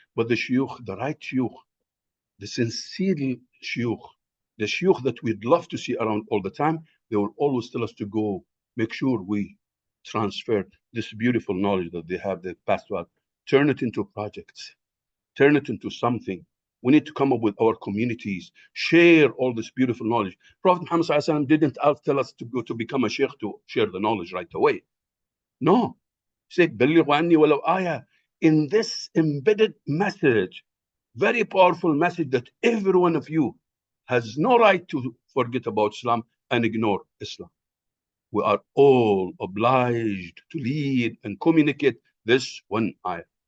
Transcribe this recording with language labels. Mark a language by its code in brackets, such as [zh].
[en] But the shuyukh, the right shuyukh, the sincere shuyukh, the shuyukh that we'd love to see around all the time, they will always tell us to go, make sure we transfer this beautiful knowledge that they have, that passed to us, turn it into projects, turn it into something. We need to come up with our communities, share all this beautiful knowledge. Prophet Muhammad ﷺ didn't tell us to go to become a sheikh to share the knowledge right away. No. He said, [ar] بَلِّغُ عَنِّي وَلَوْ آيَةٍ. [en] In this embedded message, very powerful message that every one of you has no right to forget about Islam and ignore Islam. We are all obliged to lead and communicate this one ayah.